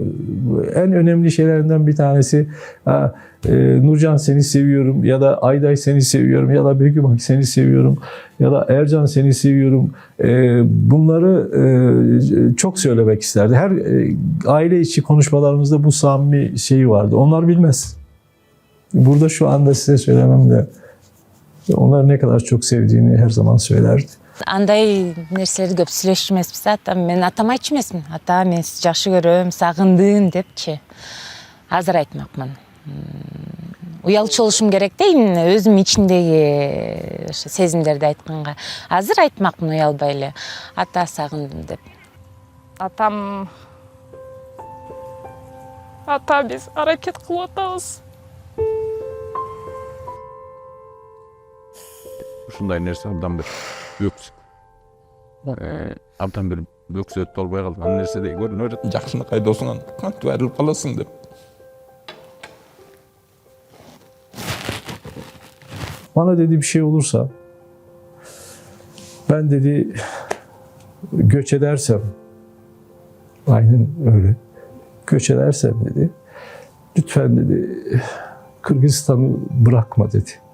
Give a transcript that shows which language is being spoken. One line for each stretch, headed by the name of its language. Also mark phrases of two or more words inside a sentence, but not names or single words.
Turkish: En önemli şeylerinden bir tanesi Nurcan seni seviyorum ya da Ayday seni seviyorum ya da Begüm seni seviyorum ya da Ercan seni seviyorum. Bunları çok söylemek isterdi. Her aile içi konuşmalarımızda bu samimi şeyi vardı. Onlar bilmez. Burada şu anda size söylemem de onları ne kadar çok sevdiğini her zaman söylerdi.
Kyrgyz: Андай нерселерди көп сүйлөшмөсүз. Мен атама айтчу эмесмин. Ата, мен сизди жакшы көрөм, сагындым депчи. Азыр айтмакмын. Уялчу болушум керек да, именно өзүм ичиндеги сезимдерди айтканга. Азыр айтмакмын уялбай эле. Ата, сагындым деп. Ата, биз аракет кылып атабыз. Ушундай нерсе абдан бир өксүк. Абдан бир өксөт болбой калды. Ан нерседей көрүнүп жатат. Жакшыныкай досуңан кантип айрылып каласың деп.
Turkish: Bana dedi bir şey olursa, ben dedi göç edersem, aynen öyle, göç edersem dedi, lütfen dedi Kırgızistan'ı bırakma dedi.